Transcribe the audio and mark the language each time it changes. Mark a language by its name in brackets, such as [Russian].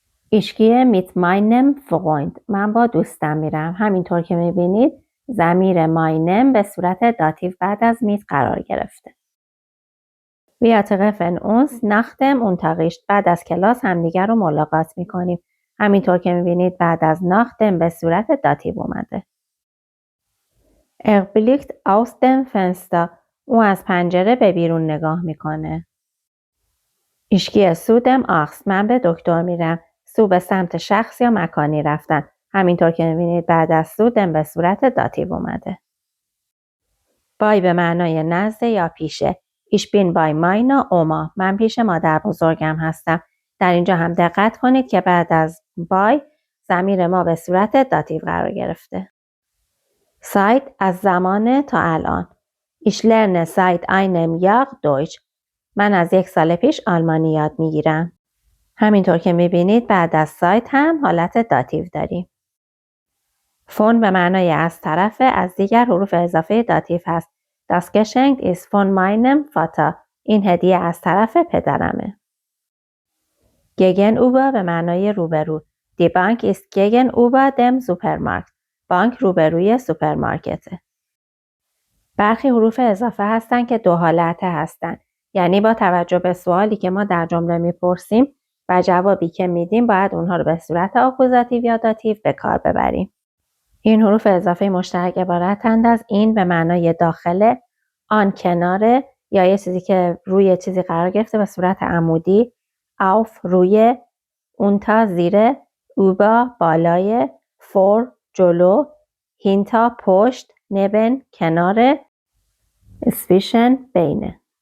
[German] Ich gehe mit meinem Freund. [Persian] من با دوستم میرم. همینطور که میبینید ضمیر meinem به صورت داتیو بعد از میت قرار گرفته. [German] Wir treffen uns nach dem Unterricht. [Persian] بعد از کلاس همدیگر رو ملاقات میکنیم. همینطور که میبینید بعد از nach dem به صورت داتیو اومده. [German] Er blickt aus dem Fenster. [Persian] او از پنجره به بیرون نگاه میکنه. [German] Ich gehe zu dem Arzt. [Persian] من به دکتر میرم. سو به سمت شخص یا مکانی رفتن. همینطور که میبینید بعد از سو دم به صورت داتیو اومده. بای به معنای نزد یا پیشه. [German] Ich bin bei meiner Oma. [Persian] من پیش مادر بزرگم هستم. در اینجا هم دقت کنید که بعد از بای ضمیر ما به صورت داتیو قرار گرفته. seit از زمان تا الان. [German] Ich lerne seit einem Jahr Deutsch. [Persian] من از 1 سال پیش آلمانی یاد میگیرم. همینطور که میبینید بعد از سایت هم حالت داتیو داریم. فون به معنای از طرف از دیگر حروف اضافه داتیو هست. [German] Das Geschenk ist von meinem Vater. [Persian] این هدیه از طرف پدرمه. Gegenüber به معنای روبرو. [German] Die Bank ist gegenüber dem Supermarkt. [Persian] بانک روبروی سوپرمارکته. برخی حروف اضافه هستن که دو حالته هستن. یعنی با توجه به سوالی که ما در جمله میپرسیم و جوابی که میدیم باید اونها رو به صورت آکوزاتیو یا داتیو به کار ببریم. این حروف اضافه مشترک عبارتند از این به معنای داخل، آن کنار یا یه چیزی که روی چیزی قرار گرفته به صورت عمودی، auf روی، اونتا زیر، اوبا بالای، فور جلو، هینتا پشت، نبن کنار، اسویشن بینه.